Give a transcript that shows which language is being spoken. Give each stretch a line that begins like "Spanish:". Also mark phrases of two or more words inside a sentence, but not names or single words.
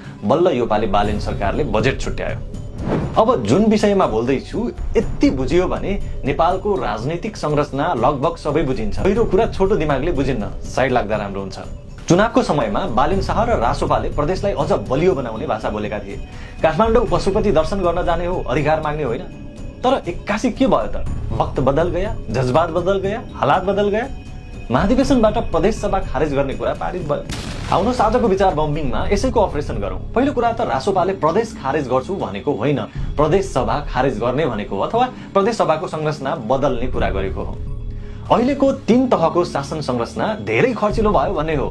Nepali: बल्ल योपालि बालेन सरकारले बजेट छुट्यायो। अब जुन विषयमा बोल्दैछु यति बुझियो भने नेपालको राजनीतिक संरचना लगभग सबै बुझिन्छ। पहिलो कुरा छोटो दिमागले बुझिन्न, साइड लाग्दा राम्रो हुन्छ। चुनावको समयमा बालेन शाह र रासोपाले प्रदेशलाई अझ बलियो बनाउने भाषा बोलेका थिए। काठमाडौँ पशुपति दर्शन गर्न जाने हो, अधिकार माग्ने होइन। तर एक्कासी के भयो त?
Hindi: वक्त बदल गया, जज्बात बदल गया, हालात बदल गया।
Nepali: महाधिवेशनबाट प्रदेश सभा खारेज गर्ने कुरा पारित भयो। आउनुहोस् आजको विचार बम्बिङमा यसैको अपरेसन गरौँ। पहिलो कुरा त रासोपाले प्रदेश खारेज गर्छु भनेको होइन, प्रदेश सभा खारेज गर्ने भनेको हो, अथवा प्रदेश सभाको संरचना बदल्ने कुरा गरेको हो। अहिलेको 3 तहको शासन संरचना धेरै खर्चिलो भयो भन्ने हो।